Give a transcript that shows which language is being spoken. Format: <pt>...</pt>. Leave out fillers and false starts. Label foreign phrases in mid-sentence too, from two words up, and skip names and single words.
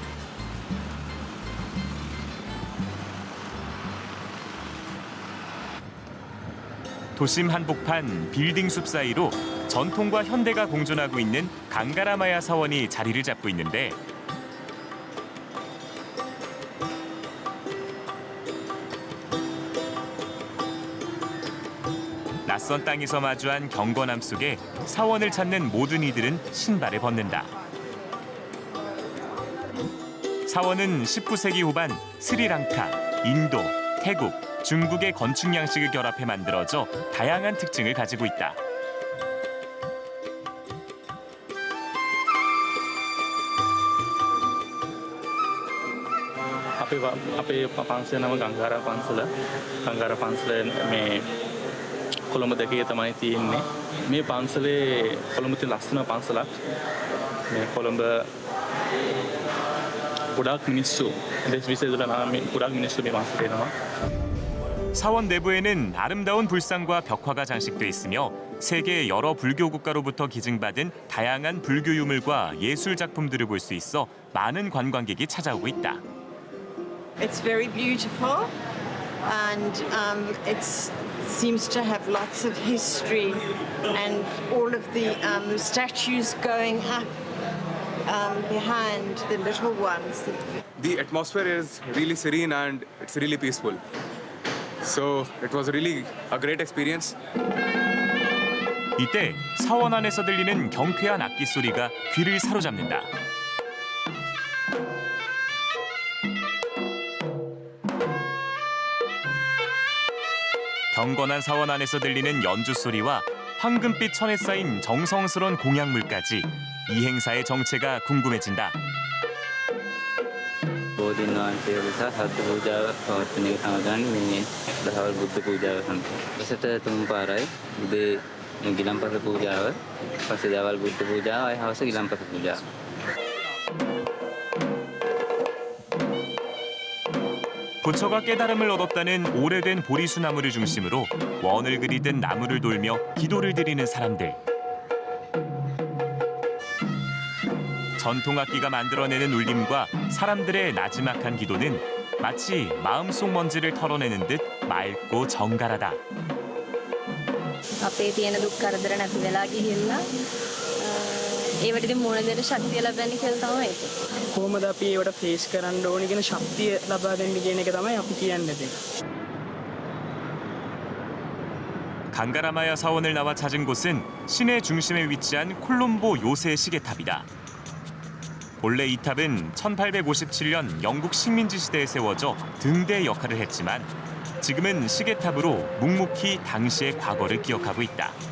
<ko>도심 한복판 빌딩 숲 사이로 전통과 현대가 공존하고 있는 강가라마야 사원이 자리를 잡고 있는데 낯선 땅에서 마주한 경건함 속에 사원을 찾는 모든 이들은 신발을 벗는다. 사원은 19세기 후반 스리랑카, 인도, 태국, 중국의 건축 양식을 결합해 만들어져 다양한 특징을 가지고 있다.</ko> <si>අපේ පන්සල නම ගංගාරා පන්සල. ගංගාරා පන්සල මේ කොළඹ දෙකේ තමයි තියෙන්නේ. මේ පන්සලේ කොළඹ තියෙන ලස්සන පන්සලක්. මේ කොළඹ ගොඩක් මිනිස්සු දෙස් විදේශවල නම් ගොඩක් මිනිස්සු මේ පන්සලේ එනවා.</si> <ko>사원 내부에는 아름다운 불상과 벽화가 장식돼 있으며 세계 여러 불교 국가로부터 기증받은 다양한 불교 유물과 예술 작품들을 볼 수 있어 많은 관광객이 찾아오고 있다.</ko> <en>It's very beautiful and it seems to have lots of history and all of the statues going up behind the little ones. The atmosphere is really serene and it's really peaceful. So it was really a great experience.</en> <ko>이때 사원 안에서 들리는 경쾌한 악기 소리가 귀를 사로잡는다. 경건한 사원 안에서 들리는 연주 소리와 황금빛 천에 쌓인 정성스러운 공약물까지 이 행사의 정체가 궁금해진다.</ko> <si>බෝධීන් වහන්සේ නිසා සත්‍ය පූජාව පවත්වන එක තමයි මේ දහවල් බුද්ධ පූජාව සම්පූර්ණ. ඊට තුන් පාරයි උදේ ගිලම්පස පූජාව, පස්සේ දවල් බුද්ධ පූජාව, ආය හවස ගිලම්පස පූජාව.</si> <ko>부처가 깨달음을 얻었다는 오래된 보리수나무를 중심으로 원을 그리듯 나무를 돌며 기도를 드리는 사람들. 전통악기가 만들어내는 울림과 사람들의 나지막한 기도는 마치 마음속 먼지를 털어내는 듯 맑고 정갈하다.</ko> <si>අපේ තියෙන දුක් කරදර නැති වෙලා ගිහිල්ලා ඒවට ඉතින් මොන දෙයට ශක්තිය ලැබෙන්නේ කියලා තමයි ඒක. කොහොමද අපි ඒවට ෆේස් කරන්න ඕනේ කියන ශක්තිය ලබා දෙන්න කියන එක තමයි අපි කියන්නේ.</si> <ko>강가라마야 사원을 나와 찾은 곳은 시내 중심에 위치한 콜롬보 요새 시계탑이다. 본래 이 탑은 1857년 영국 식민지 시대에 세워져 등대 역할을 했지만 지금은 시계탑으로 묵묵히 당시의 과거를 기억하고 있다.</ko>